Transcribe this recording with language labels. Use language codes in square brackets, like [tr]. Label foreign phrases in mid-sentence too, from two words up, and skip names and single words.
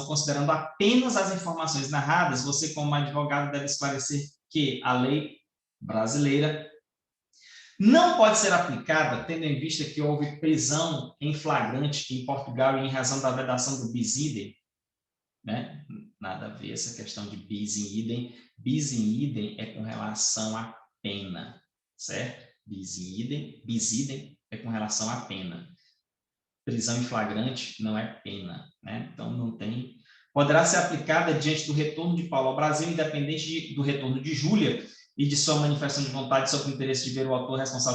[pt] Considerando apenas as informações narradas, você, como advogado, deve esclarecer que a lei brasileira não pode ser aplicada, tendo em vista que houve prisão em flagrante em Portugal e em razão da vedação do [la] bis idem, [pt] né? Nada a ver essa questão de [la] bis in idem. Bis in idem [pt] é com relação à pena, certo? [la] Bis idem [pt] é com relação à pena. Prisão em flagrante não é pena, né? Então não tem. Poderá ser aplicada diante do retorno de Paulo ao Brasil, independente do retorno de Júlia e de sua manifestação de vontade sobre o interesse de ver o autor responsável.